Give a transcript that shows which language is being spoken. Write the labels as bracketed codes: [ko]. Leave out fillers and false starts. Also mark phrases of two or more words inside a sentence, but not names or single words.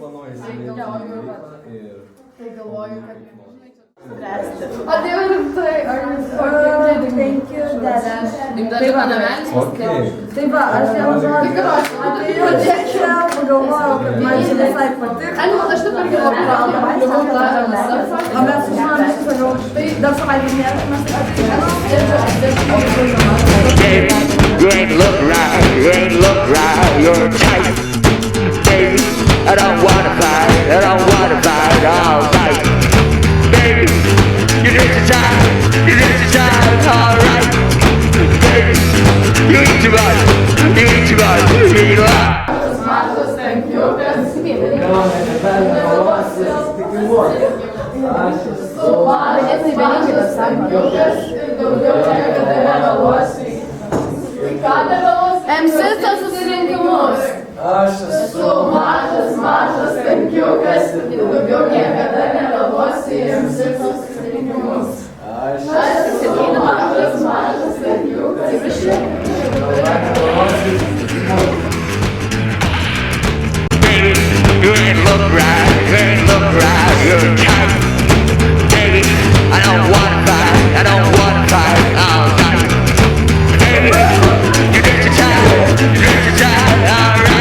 [lt] Tai galvoju, kad... O tai jau rimtai, [en] thank you, [lt] Tai va, namelis paskirti. Tai va, aš vienu žodžiu atėjau čia, pagalvojau, kad man čia visai patiko. Aš taip irgi labai O mes sužinom, aš sakau, dar savaitės nėra, mes [en] Baby, you ain't look right, you're tight. Baby, I don't wanna fight all night. Baby, you did your time, alright. Baby, you eat too much, you eat a lot. [lt] MC susirinkimus. Aš esu mažas kankiukas ir daugiau niekada nevėluosiu į MC susirinkimus. Aš esu mažas kankiukas ir [en] Baby, you ain't look right, you're tight. Baby, I don't wanna fight all night. Baby, you did your time, alright.